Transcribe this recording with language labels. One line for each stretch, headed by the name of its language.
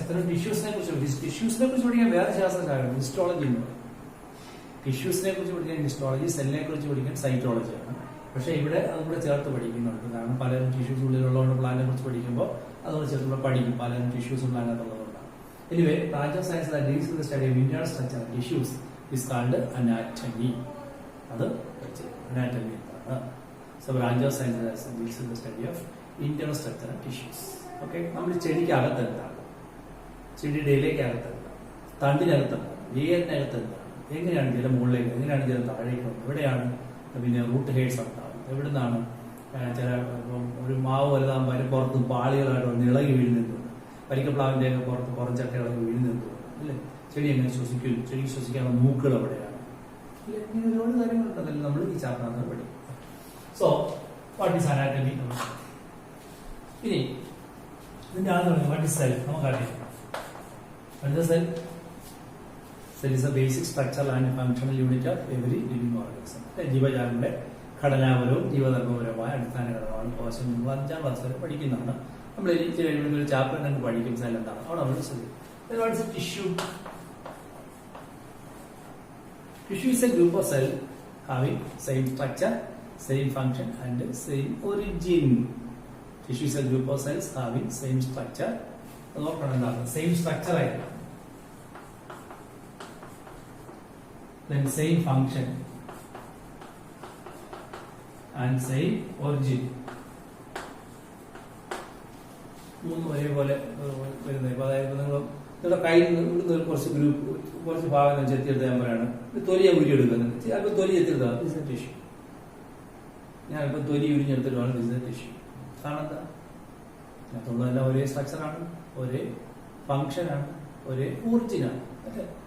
Malayalam: ടിഷ്യൂസിനെ കുറിച്ച് പഠിക്കാൻ വേറെ ശാസ്ത്രശാഖയാണ് ഹിസ്റ്റോളജി എന്ന് പറയും. ടിഷ്യൂസിനെ കുറിച്ച് പഠിക്കാൻ ഹിസ്റ്റോളജി, സെല്ലിനെ കുറിച്ച് പഠിക്കാൻ സൈറ്റോളജിയാണ്. പക്ഷെ ഇവിടെ അതുകൂടെ ചേർത്ത് പഠിക്കുന്നുണ്ട്. കാരണം പലരും ടിഷ്യൂസ് ഉള്ളിലുള്ളതുകൊണ്ട് പ്ലാന്റിനെ കുറിച്ച് പഠിക്കുമ്പോൾ അതുകൊണ്ട് ചേർത്ത് പഠിക്കും. പലരും tissues പ്ലാന്റിനുള്ളതുകൊണ്ടാണ്.
English: Anyway, branch of science that deals with the study of internal structure and tissues is called anatomy.
Malayalam: അത് anatomy എന്താണ്?
English: So branch of science that deals with the study of internal structure and tissues.
Malayalam: Okay, നമ്മൾ ചെടിക്ക് അകത്ത് എന്താണ്, ചെടിയുടെ ഇലയ്ക്കകത്ത് എന്താണ്, തണ്ടിനകത്ത് എന്താണ്, വേരിനകത്ത് എന്താണ്, എങ്ങനെയാണ് ജലം മുകളിലേക്ക്, എങ്ങനെയാണ് ജലം താഴേക്ക് വന്നത്, എവിടെയാണ് പിന്നെ റൂട്ട് ഹെയർസ് ഉണ്ടാവുന്നത്, എവിടെ നിന്നാണ് ചില ഒരു മാവ് വലുതാകുമ്പോൾ അതിന് പുറത്ത് പാളികളായിട്ട് ഇളകി വീഴുന്നതുകൊണ്ട്, പരിക്കപ്ലാവിന്റെ ഒക്കെ പുറത്ത് പുറംചട്ട ഇളകി വീഴുന്നതുകൊണ്ട് അല്ലേ. ചെടി എങ്ങനെ ശ്വസിക്കും, ചെടിക്ക് ശ്വസിക്കാനുള്ള മൂക്കുകൾ എവിടെയാണ്, ഇങ്ങനെ ഒരുപാട് കാര്യങ്ങളുണ്ടെന്നല്ലേ നമ്മൾ ഈ ചാപ്റ്ററിനകത്ത് പഠിക്കും.
English: So what is anatomy?
Malayalam: ഇനി ഇതിന്റെ ആദ്യം പറഞ്ഞു
English: What is cell?
Malayalam: നമുക്കറിയാം.
English: What is the cell? Cell is a basic structural and functional unit of every living organism.
Malayalam: ജീവജാലങ്ങളുടെ ഘടനാപരവും ജീവധർമ്മപരവുമായ അടിസ്ഥാന ഘടകമാണ് കോശം. 5ാം ക്ലാസ് വരെ പഠിക്കുന്നതാണ്. നമ്മൾ ഒരു ചാപ്റ്റർ നമുക്ക് പഠിക്കും സെൽ എന്താണ്. അവിടെ നമ്മൾ ശ്രദ്ധിക്കും.
English: What is a tissue? Tissue is a group of cells having same structure, same function and same origin. Tissue is a group of cells having same structure. Same structure ആയിരിക്കും, then same function and same origin.
Malayalam: മൂന്ന് ഒരേപോലെ വരുന്നത്. ഇപ്പൊ അതായത് നിങ്ങളുടെ കയ്യിൽ നിന്ന് കുറച്ച് ഭാഗം ചെത്തിയെടുത്താൽ പറയാണ് തൊലിയെ ഉരിയെടുക്കുന്നത്. ചിലപ്പോൾ തൊലി എത്തിയെടുത്താൽ ടിഷ്യൂ. ഞാനിപ്പോൾ തൊലി ഉരിഞ്ഞെടുത്തിട്ടാണ് ടിഷ്യൂ. കാരണം എന്താ? അതിനകത്തുള്ളതെല്ലാം ഒരേ സ്ട്രക്ചറാണ്, ഒരേ ഫംഗ്ഷനാണ്, ഒരേ ഒറിജിനാണ്. അല്ലേ?